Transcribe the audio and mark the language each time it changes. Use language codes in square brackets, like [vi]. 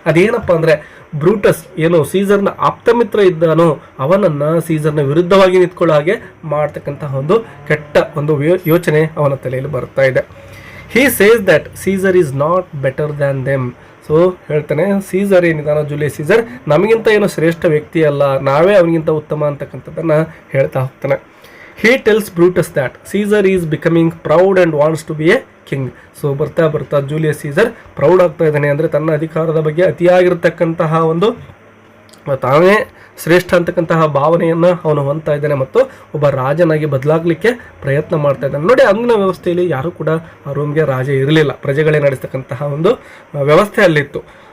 [kn] ಅದೇನಪ್ಪ ಅಂದರೆ, ಬ್ರೂಟಸ್ ಏನು ಸೀಸರ್ನ ಆಪ್ತಮಿತ್ರ ಇದ್ದಾನೋ ಅವನನ್ನು ಸೀಸರ್ನ ವಿರುದ್ಧವಾಗಿ ನಿಂತ್ಕೊಳ್ಳೋ ಹಾಗೆ ಮಾಡ್ತಕ್ಕಂತಹ ಒಂದು ಕೆಟ್ಟ ಒಂದು ಯೋಚನೆ ಅವನ ತಲೆಯಲ್ಲಿ ಬರ್ತಾ ಇದೆ. [en] He says that Caesar is not better than them. [kn] So ಹೇಳ್ತಾನೆ, ಸೀಸರ್ ಏನಿದಾನೋ ಜೂಲಿಯಸ್ ಸೀಸರ್ ನಮಗಿಂತ ಏನು ಶ್ರೇಷ್ಠ ವ್ಯಕ್ತಿ ಅಲ್ಲ, ನಾವೇ ಅವನಿಗಿಂತ ಉತ್ತಮ ಅಂತಕ್ಕಂಥದ್ದನ್ನು ಹೇಳ್ತಾ ಹೋಗ್ತಾನೆ. [en] He tells Brutus that Caesar is becoming proud and wants to be a king. [kn] So ಬರ್ತಾ ಬರ್ತಾ ಜೂಲಿಯಸ್ ಸೀಸರ್ ಪ್ರೌಡ್ ಆಗ್ತಾ ಇದ್ದಾನೆ, ಅಂದರೆ ತನ್ನ ಅಧಿಕಾರದ ಬಗ್ಗೆ ಅತಿಯಾಗಿರ್ತಕ್ಕಂತಹ ಒಂದು ತಾನೇ ಶ್ರೇಷ್ಠ ಅಂತಕ್ಕಂತಹ ಭಾವನೆಯನ್ನು ಅವನು ಹೊಂದ್ತಾ ಇದ್ದಾನೆ ಮತ್ತು ಒಬ್ಬ ರಾಜನಾಗಿ ಬದಲಾಗಲಿಕ್ಕೆ ಪ್ರಯತ್ನ ಮಾಡ್ತಾ ಇದ್ದಾನೆ. ನೋಡಿ, ಅಂದಿನ ವ್ಯವಸ್ಥೆಯಲ್ಲಿ ಯಾರೂ ಕೂಡ ಆ ರೋಮ್ಗೆ ರಾಜ ಇರಲಿಲ್ಲ, ಪ್ರಜೆಗಳೇ ನಡೆಸ್ತಕ್ಕಂತಹ ಒಂದು ವ್ಯವಸ್ಥೆ ಅಲ್ಲಿತ್ತು.